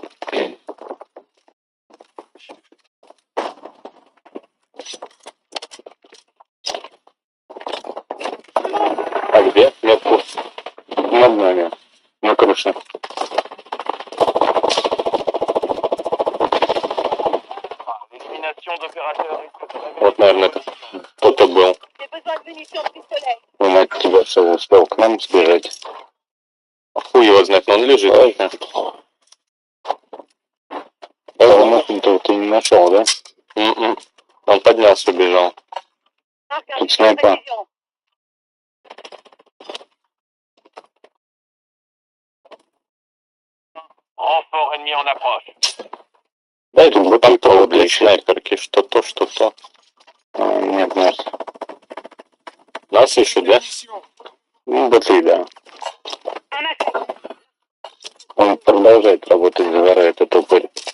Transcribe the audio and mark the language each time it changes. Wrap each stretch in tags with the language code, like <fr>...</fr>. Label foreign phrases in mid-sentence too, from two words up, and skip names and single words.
<ru>А где? Метку. Над нами. На крыше.</ru> <fr>Élimination d'opérateurs risque de révéler.</fr> <ru>Вот, наверное, это кто-то был. Он от тебя все успел к нам сбежать. Хуй его знает, но он лежит. Ты не нашел, да? Он поднялся, убежал. Тут снайпа.</ru> <fr>Renfort ennemi en approche.</fr> <ru>Дай тут бутылку для снайперки. Что то, что то. А, нет, нет. Нас ищут, да? Ну, БТ, да. Он продолжает работать, загорает этот упырь.</ru>